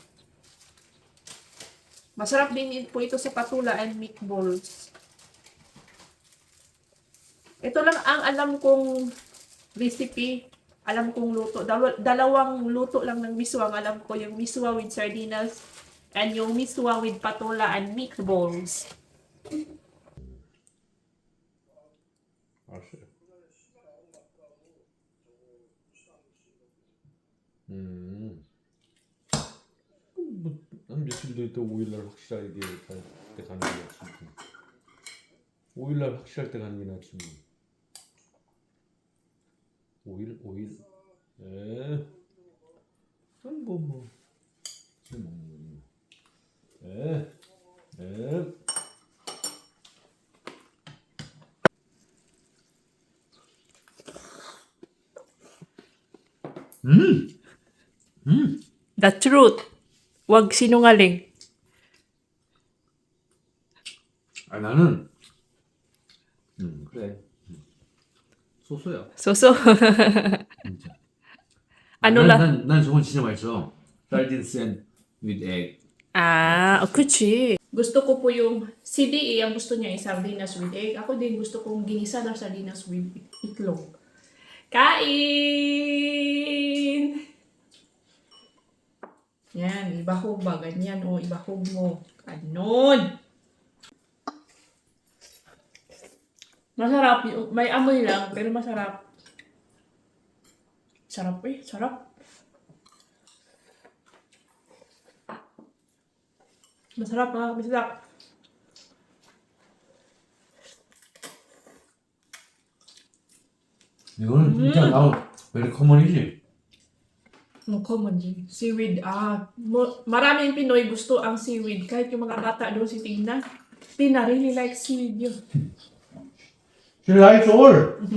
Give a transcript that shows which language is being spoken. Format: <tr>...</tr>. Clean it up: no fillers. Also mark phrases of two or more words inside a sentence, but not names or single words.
<tl>Masarap din po ito sa patula</tl> <en>and meatballs.</en> <tl>Ito lang ang alam kong recipe. Alam kong luto. Dalawang luto lang ng miswa. Ang alam ko yung miswa with sardinas and yung miswa with patula</tl> <en>and meatballs.</en> <ko>알았어요. 한 며칠 뒤에 또 5일날 확실하게 갈 때 가는 게 낫지. 5일날 확실할 때 가는 게 낫지. 5일. 에. 그럼 지금 먹는 거지. 에.</ko> <en>The truth.</en> <tl>Wag sinungaling.</tl> <ko>아 나는 그래 소소야 So. 진짜.</ko> <tl>Ano lang?</tl> <ko>난 저건 진짜 맛있어.</ko> <en>Sardines and with egg.</en> <tl>Kutsi. Gusto ko po yung CDE, ang gusto niya ay sardinas</tl> <en>with egg.</en> <tl>Ako din gusto kong ginisa na sardinas with itlog. Kain! Yan, ibahog ba? Ganyan, ibahog mo. Ganon! Masarap. May amoy lang, pero masarap. Sarap sarap. Masarap mga kabisdak.</tl> <ko>이거는 진짜 나</ko> <en>very common</en> <ko>이지.</ko> <tl>Common din. Seaweed. Maraming Pinoy gusto ang seaweed. Kahit yung mga bata doon si Tina.</tl> <en>Tina really likes seaweed yun. She likes all.</en>